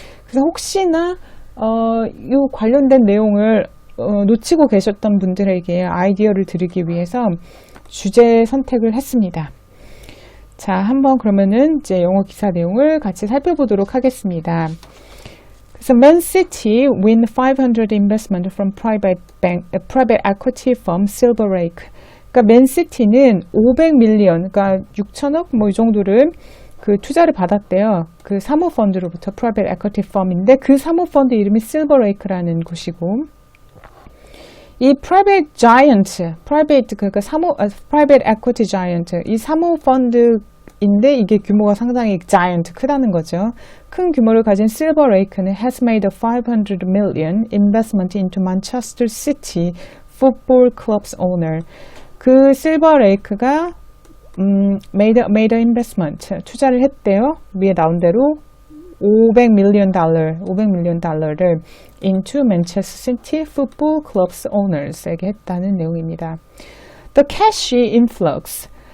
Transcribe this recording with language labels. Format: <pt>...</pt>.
<ko>그래서 혹시나 이 관련된 내용을 놓치고 계셨던 분들에게 아이디어를 드리기 위해서 주제 선택을 했습니다. 자, 한번 그러면은 이제 영어 기사 내용을 같이 살펴보도록 하겠습니다.</ko> <en>그래서 Man City win 500 investment from private equity firm Silver Lake.</en> <ko>그러니까 맨시티는 500밀리언, 그러니까 6천억 이 정도를 투자를 받았대요. 사모펀드로부터</ko> <en>private equity firm</en> <ko>인데 그 사모펀드 이름이 Silver Lake라는 곳이고 이 private giant, 그러니까 private equity giant, 이 사모펀드인데 이게 규모가 상당히 giant, 크다는 거죠. 큰 규모를 가진 실버레이크는</ko> <en>has made a 500 million investment into Manchester City Football Club's owner.</en> <ko>그 실버레이크가</ko> <en>made a investment,</en> <ko>투자를 했대요. 위에 나온 대로</ko> <en>$500 million 달러를 into Manchester City Football Club's owners에게</en> <ko>했다는 내용입니다.</ko> <en>The cash influx.</en>